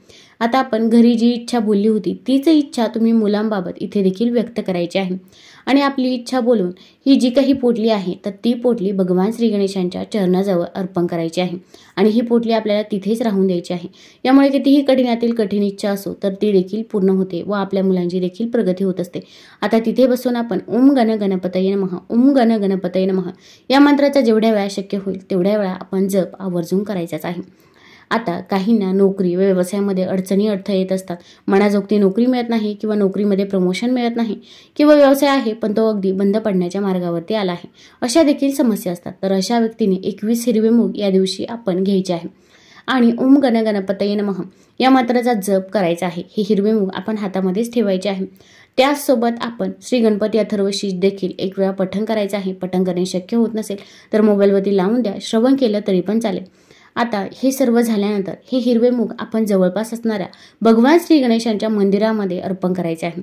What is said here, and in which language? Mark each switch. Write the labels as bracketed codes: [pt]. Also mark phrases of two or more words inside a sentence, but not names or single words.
[mr] आता आपण घरी जी इच्छा बोलली होती तीच इच्छा तुम्ही मुलांबाबत इथे देखील व्यक्त करायची आहे आणि आपली इच्छा बोलून ही जी काही पोटली आहे तर ती पोटली भगवान श्री गणेशांच्या चरणाजवळ अर्पण करायची आहे आणि ही पोटली आपल्याला तिथेच राहून द्यायची आहे। यामुळे कितीही कठीणातील कठीण इच्छा असो तर ती देखील पूर्ण होते व आपल्या मुलांची देखील प्रगती होत असते। आता तिथे बसून आपण [sa] ओम गण गणपतये नमः, ओम गण गणपतये नमः [mr] या मंत्राचा जेवढ्या वेळा शक्य होईल तेवढ्या वेळा आपण जप आवर्जून करायचाच आहे। आता काहींना नोकरी व व्यवसायामध्ये अडचणी अडथळे येत असतात, मनाजोगती नोकरी मिळत नाही किंवा नोकरीमध्ये प्रमोशन मिळत नाही किंवा व्यवसाय आहे पण तो अगदी बंद पडण्याच्या मार्गावरती आला आहे, अशा देखील समस्या असतात। तर अशा व्यक्तीने 21 हिरवे मूग या दिवशी आपण घ्यायचे आहे आणि [sa] ओम गण गणपतये नमः [mr] या मंत्राचा जप करायचा आहे। हे हिरवे मूग आपण हातामध्येच ठेवायचे आहे। त्याचसोबत आपण श्री गणपती अथर्वशीष देखील एक वेळा पठण करायचं आहे। पठण करणे शक्य होत नसेल तर मोबाईलवरती लावून द्या, श्रवण केलं तरी पण चालेल। आता हे सर्व झाल्यानंतर हे हिरवे मूग आपण जवळपास असणाऱ्या भगवान श्री गणेशांच्या मंदिरामध्ये अर्पण करायचे आहे।